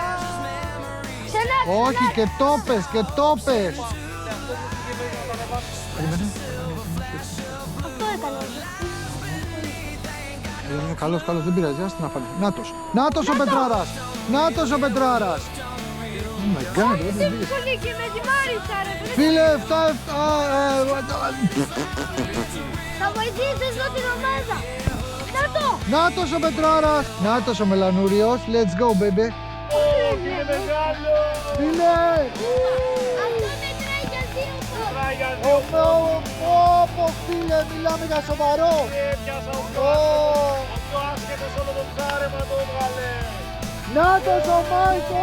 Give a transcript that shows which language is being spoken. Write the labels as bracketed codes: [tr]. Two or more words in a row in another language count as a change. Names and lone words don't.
[el] Όχι, και το πες, και το πες. Αυτό έκανε. Καλός, καλός, δεν πειράζει, άστα να φάνε. Νάτος, Νάτος ο Πετράρας. Νάτος ο Πετράρας. [en] Oh my god, what is [el] Τι [en] this? [el] πολύ και με τη Μάρισα ρε παιδί. Φίλε, 7-7. Θα βοηθήσεις εδώ την ομάδα. Να το. Νάτος ο Πετράρας. Νάτος ο Μελανούριος. [en] Let's go, baby. [el] Είναι μεγάλο. Φίλε. Αυτό μετράει για δύο τώρα. Πω, φίλε, μιλάμε για σοβαρό. Έπιασα ο Ω. πιο άσχετος όλο το ψάρεμα το έβγαλε. Νάτος ο Μάικο.